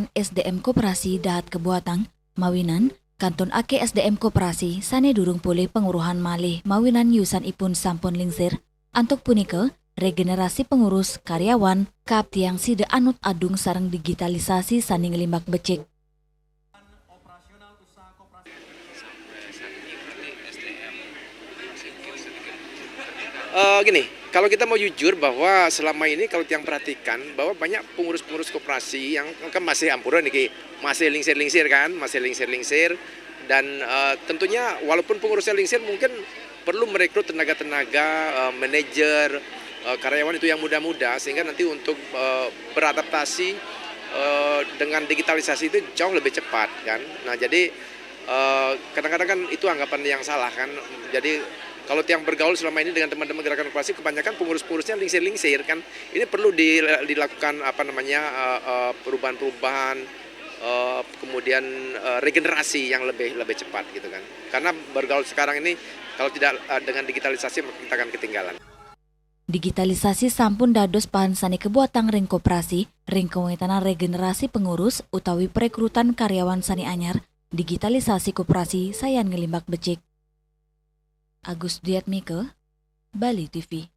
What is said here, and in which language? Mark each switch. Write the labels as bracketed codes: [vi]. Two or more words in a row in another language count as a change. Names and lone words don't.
[ban] SDM Koperasi dahat kebuatan, mawinan, kanton ake SDM Koperasi, sane durung pulih penguruhan malih mawinan yusan ipun sampun lingsir, antuk punika, regenerasi pengurus, karyawan, kap tiang sida anut adung sarang digitalisasi saning limbak becik. [id] Gini, kalau kita mau jujur bahwa selama ini kalau yang perhatikan bahwa banyak pengurus-pengurus koperasi yang kan masih ampuran nih, masih lingsir-lingsir kan, masih lingsir-lingsir dan tentunya walaupun pengurusnya lingsir mungkin perlu merekrut tenaga-tenaga, manajer, karyawan itu yang muda-muda sehingga nanti untuk beradaptasi dengan digitalisasi itu jauh lebih cepat kan. Nah jadi kadang-kadang kan itu anggapan yang salah kan. Jadi kalau yang bergaul selama ini dengan teman-teman gerakan koperasi kebanyakan pengurus-pengurusnya lingsir-lingsir kan. Ini perlu dilakukan perubahan-perubahan, kemudian regenerasi yang lebih cepat gitu kan. Karena bergaul sekarang ini kalau tidak dengan digitalisasi kita akan ketinggalan. [ban] Digitalisasi sampun dados bahan sani kebuatan ring koperasi, ring kewetanan regenerasi pengurus utawi perekrutan karyawan sani anyar, digitalisasi koperasi sayan ngelimbak becik. Agus Diatmike, Bali TV.